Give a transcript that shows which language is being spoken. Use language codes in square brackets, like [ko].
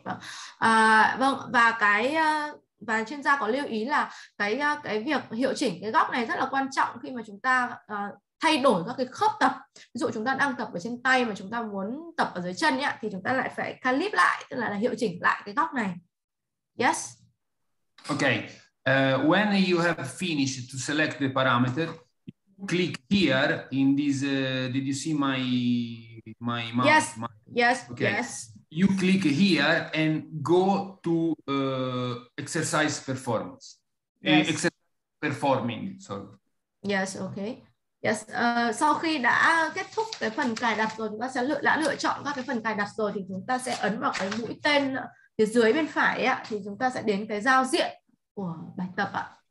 [vi] Vâng, vâng, và chuyên gia có lưu ý là cái việc hiệu chỉnh cái góc này rất là quan trọng khi mà chúng ta thay đổi các cái khớp tập. Ví dụ chúng ta đang tập ở trên tay mà chúng ta muốn tập ở dưới chân ấy, thì chúng ta lại phải calip lại, tức là hiệu chỉnh lại cái góc này. [en] Yes. Okay. When you have finished to select the parameter, click here in this. Did you see my mouse? Yes. Yes. Okay. Yes. You click here and go to exercise performance. Yes. Exercise performing. Sorry. Yes. Okay. Yes. [vi] Sau khi đã kết thúc cái phần cài đặt rồi, chúng ta sẽ lựa chọn các cái phần cài đặt rồi thì chúng ta sẽ ấn vào cái mũi tên phía dưới bên phải ấy, thì chúng ta sẽ đến cái giao diện của bài tập ạ.